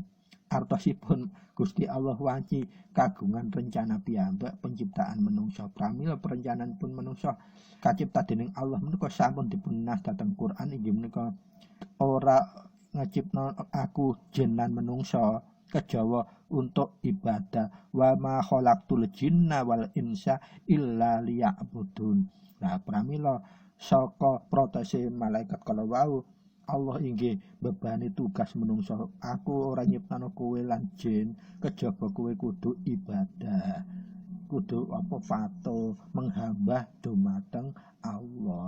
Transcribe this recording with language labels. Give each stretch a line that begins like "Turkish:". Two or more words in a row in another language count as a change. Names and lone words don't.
Javanese: Artosipun Gusti Allah wanci kagungan rencana piyambak penciptaan manungsa. Pramila perencanaan pun manungsa kacipta dening Allah menika sampun dipunas dhateng Quran inggih menika ora ngecipta aku jin lan manungsa kejawa untuk ibadah.
Arabic: وما خلقت الجن والإنس إلا ليعبدون.
Javanese: Nah pramila saka protese malaikat kala wau Allah inggih bebani tugas menungso. Aku ora nyiptano kowe lan jin kejaba kowe kudu ibadah, kudu patuh menghambah dumateng Allah.